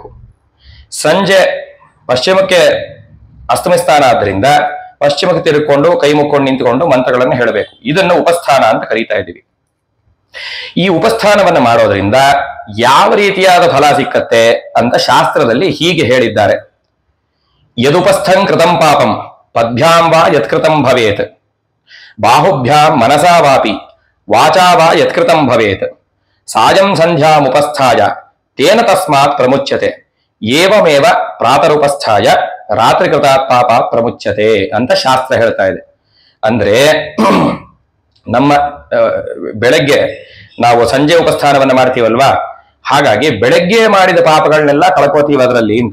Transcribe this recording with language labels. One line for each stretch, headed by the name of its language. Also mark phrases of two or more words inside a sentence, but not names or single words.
Kannada: ಸಂಜೆ ಪಶ್ಚಿಮಕ್ಕೆ ಅಸ್ತಮಿಸ್ತಾನ ಆದ್ದರಿಂದ ಪಶ್ಚಿಮಕ್ಕೆ ತಿರುಗಿಕೊಂಡು ಕೈ ಮುಕ್ಕೊಂಡು ನಿಂತುಕೊಂಡು ಮಂತ್ರಗಳನ್ನು ಹೇಳಬೇಕು. ಇದನ್ನು ಉಪಸ್ಥಾನ ಅಂತ ಕರೀತಾ ಇದ್ದೀವಿ. ಈ ಉಪಸ್ಥಾನವನ್ನು ಮಾಡೋದ್ರಿಂದ ಯಾವ ರೀತಿಯಾದ ಫಲ ಸಿಕ್ಕತ್ತೆ ಅಂತ ಶಾಸ್ತ್ರದಲ್ಲಿ ಹೀಗೆ ಹೇಳಿದ್ದಾರೆ.
Sanskrit: ಯದುಪಸ್ಥಂ ಕೃತಂ ಪಾಪಂ ಪದ್ಭ್ಯಾಂ ವಾ ಯತ್ಕೃತಂ ಭವೇತ್, ಬಾಹುಭ್ಯಾಂ ಮನಸಾ ವಾಪಿ ವಾಚಾ ವಾ ಯತ್ಕೃತಂ ಭವೇತ್, ಸಾಯಂ ಸಂಧ್ಯಾಮುಪಸ್ಥಾಯ ತೇನ ತಸ್ಮಾತ್ ಪ್ರಮುಚ್ಯತೆ, ಏವಮೇವ ಪ್ರಾತರುಪಸ್ಥಾಯ ರಾತ್ರಿ ಕೃತಾತ್ ಪಾಪ ಪ್ರಮುಚ್ಯತೆ
Kannada: ಅಂತ ಶಾಸ್ತ್ರ ಹೇಳ್ತಾ ಇದೆ. ಅಂದ್ರೆ ನಮ್ಮ ಬೆಳಗ್ಗೆ ನಾವು ಸಂಜೆ ಉಪಸ್ಥಾನವನ್ನ ಮಾಡ್ತೀವಲ್ವಾ, ಹಾಗಾಗಿ ಬೆಳಗ್ಗೆ ಮಾಡಿದ ಪಾಪಗಳನ್ನೆಲ್ಲ ಕಳ್ಕೋತೀವಿ ಅದರಲ್ಲಿ ಅಂತ.